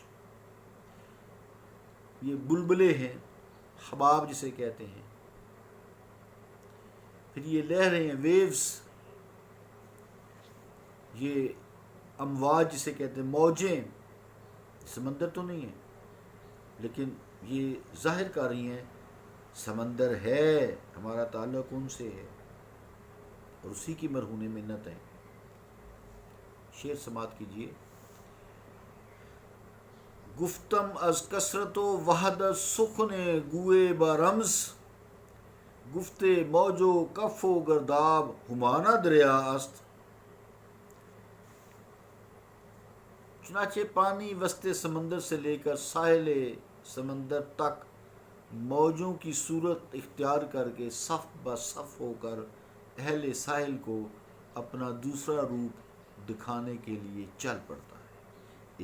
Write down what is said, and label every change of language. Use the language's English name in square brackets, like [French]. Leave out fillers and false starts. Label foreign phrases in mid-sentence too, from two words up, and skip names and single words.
[Urdu] یہ بلبلے ہیں، حباب جسے کہتے ہیں، پھر یہ لہریں ہیں، ویوز، یہ امواج جسے کہتے ہیں، موجیں، سمندر تو نہیں ہے، لیکن یہ ظاہر کر رہی ہیں سمندر ہے، ہمارا تعلق ان سے ہے، اور اسی کی مرہون منت ہے۔ شعر سماعت کیجیے۔ [Persian] گفتم از کثرت و وحدت سخن گوئے با رمز، گفتے موج و کف و گرداب ہمانہ دریا است۔ [Urdu] چنانچہ پانی وسط سمندر سے لے کر ساحل سمندر تک موجوں کی صورت اختیار کر کے صف بہ صف ہو کر اہل ساحل کو اپنا دوسرا روپ دکھانے کے لیے چل پڑتا ہے۔